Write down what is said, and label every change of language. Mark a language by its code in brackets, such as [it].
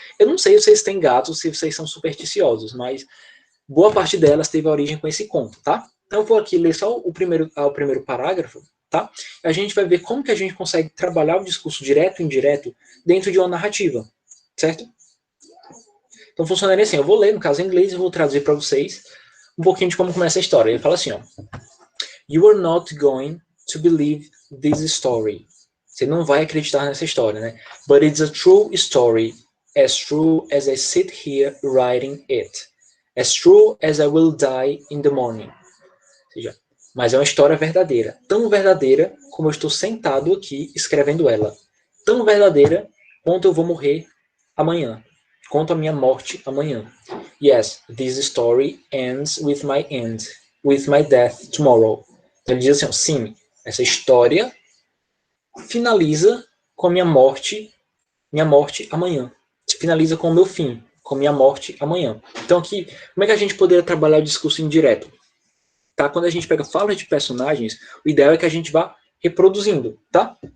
[pt] Eu não sei se vocês têm gatos, se vocês são supersticiosos, mas boa parte delas teve a origem com esse conto, tá? Então eu vou aqui ler só o primeiro parágrafo, tá? A gente vai ver como que a gente consegue trabalhar o discurso direto e indireto dentro de uma narrativa, certo? Então funcionaria assim, eu vou ler, no caso em inglês, e vou traduzir para vocês um pouquinho de como começa a história. Ele fala assim, ó, [en] You are not going to believe this story. [pt] Você não vai acreditar nessa história, né? [en] But it's a true story, as true as I sit here writing it. As true as I will die in the morning. [pt] Ou seja, mas é uma história verdadeira. Tão verdadeira como eu estou sentado aqui escrevendo ela. Tão verdadeira quanto eu vou morrer amanhã. Quanto a minha morte amanhã. [en] Yes, this story ends with my end. With my death tomorrow. [pt] Então ele diz assim, sim, essa história finaliza com a minha morte amanhã. Finaliza com o meu fim, com minha morte amanhã. Então aqui, como é que a gente poderia trabalhar o discurso indireto? Tá? Quando a gente pega falas de personagens, o ideal é que a gente vá reproduzindo, tá?